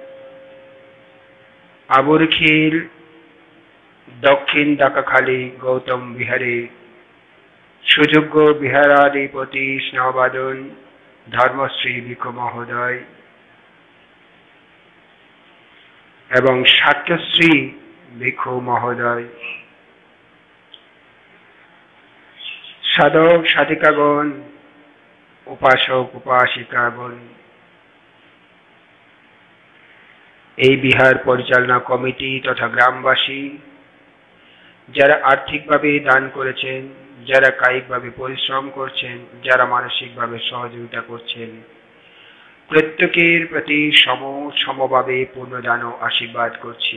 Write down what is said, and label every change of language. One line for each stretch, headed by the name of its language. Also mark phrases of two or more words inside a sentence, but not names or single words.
Bangla: আবুরখিল দক্ষিণ দাকাখালী গৌতম বিহারে সুযোগ্য বিহারাধিপতি স্নেহভাজন ধর্মশ্রী ভিক্ষু মহোদয় এবং সাক্যশ্রী ভিক্ষু মহোদয় সাধক সাধিকাগণ উপাসক উপাসিকাগণ এই বিহার পরিচালনা কমিটি তথা গ্রামবাসী যারা আর্থিকভাবে দান করেছেন, যারা কায়িকভাবে পরিশ্রম করছেন, যারা মানসিকভাবে সহযোগিতা করছেন, প্রত্যেকের প্রতি সমভাবে পূর্ণদান ও আশীর্বাদ করছি।